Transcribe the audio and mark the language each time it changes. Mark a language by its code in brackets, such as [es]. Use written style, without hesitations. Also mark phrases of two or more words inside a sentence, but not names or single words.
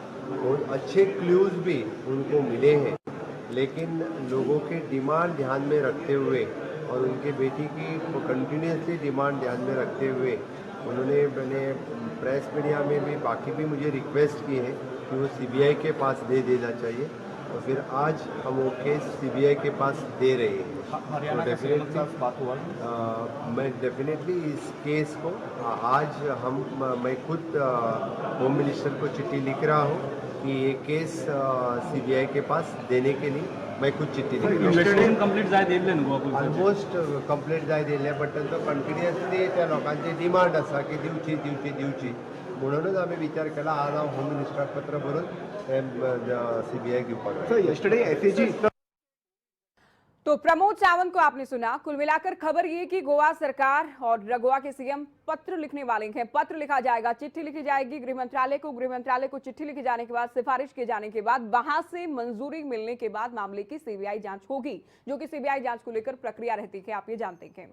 [hi] बहुत अच्छे क्लूज भी उनको मिले हैं, लेकिन लोगों के डिमांड ध्यान में रखते हुए और उनके बेटी की [en] continuously demand [hi] ध्यान में रखते हुए उन्होंने मैंने [en] press media [hi] में भी बाकी भी मुझे रिक्वेस्ट की है कि वो सीबीआई के पास दे देना चाहिए, और फिर आज हम वो केस सीबीआई के पास दे रहे हैं। हरियाणा का सीएम के साथ बात हुआ। मैं डेफिनेटली इस केस को आज मैं खुद [en] home minister [hi] को चिट्ठी लिख रहा हूँ कि ये केस सीबीआई के पास देने के लिए मैं खुद चिट्ठी लिख रहा हूँ। [kok] कंप्लीट जाय दिले [en] almost complete [kok] जाय दिले, बट तो कंटिन्युअसली त्या लोकांची डिमांड आसा की दिवची म्हणूनच आम्ही विचार केला आज हांव होम मिनिस्टराक पत्र बरोवन सीबीआई घेवपाक लायला। [hi] तो प्रमोद सावंत को आपने सुना। कुल मिलाकर खबर ये कि गोवा सरकार और गोवा के सीएम पत्र लिखने वाले हैं। पत्र लिखा जाएगा, चिट्ठी लिखी जाएगी गृह मंत्रालय को चिट्ठी लिखी जाने के बाद, सिफारिश किए जाने के बाद, वहां से मंजूरी मिलने के बाद मामले की सीबीआई जांच होगी, जो कि सीबीआई जांच को लेकर प्रक्रिया रहती है, आप ये जानते हैं।